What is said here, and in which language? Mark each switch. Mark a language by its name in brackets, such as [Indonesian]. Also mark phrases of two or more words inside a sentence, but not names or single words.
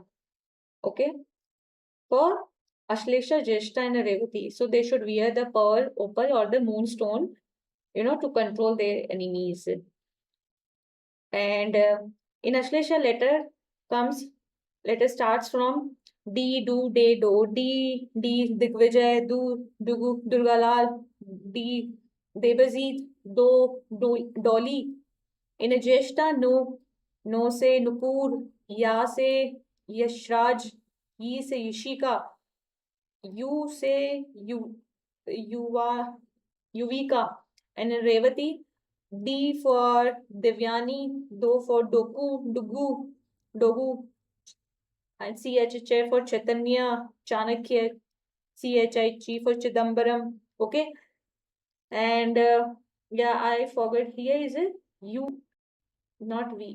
[English] Okay, for Ashlesha, Jeshta, and Revati. So they should wear the pearl, opal, or the moonstone, to control their enemies. And in Ashlesha, letter starts from D, do, de, do, D, Digvijay, Dugu, Durgalal, D, Debazit, Dolly. In a Jeshta, [Hindi] no se Nupur, Ya se Yashraj, Yi se Yishika, U se Yuvika, [English] and in Revati, D for Devyani, Do for Dogu, and CHH for Chaitanya, Chanakya, CHIG for Chidambaram. Okay, and yeah, I forgot here is it U, not V.